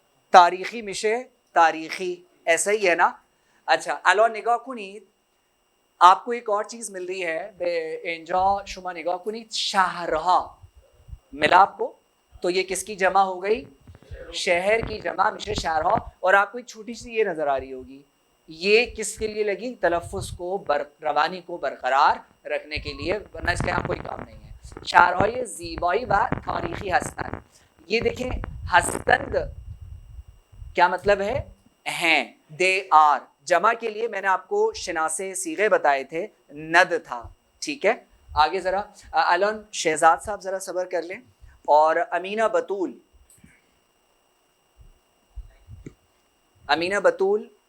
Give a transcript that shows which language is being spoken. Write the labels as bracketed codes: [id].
[fa] تاریخی میشه تاریخی. [ur] ایسا ہی ہے نا؟ اچھا [fa] الان نگاه کنید. [ur] آپ کو ایک اور چیز مل رہی ہے. [fa] به اینجا شما نگاه کنید شهرها ملا [ur] آپ کو. تو یہ کس کی جمع ہو گئی؟ شہر کی جمع [fa] میشه شهرها. [ur] اور آپ کو ایک چھوٹی سی یہ نظر آ رہی ہوگی. یہ کس کے لیے لگی؟ تلفظ کو روانی کو برقرار رکھنے کے لیے، ورنہ اس کے یہاں کوئی کام نہیں ہے. [fa] شهرهای زیبایی و تاریخی هستند. [ur] یہ دیکھیں ہستند کیا مطلب ہے؟ ہیں. [en] They are. [ur] جمع کے لیے میں نے آپ کو شناسے صیغے بتائے تھے، ند تھا. ٹھیک ہے. آگے ذرا الان شہزاد صاحب ذرا صبر کر لیں. اور امینہ بطول، امینہ بطول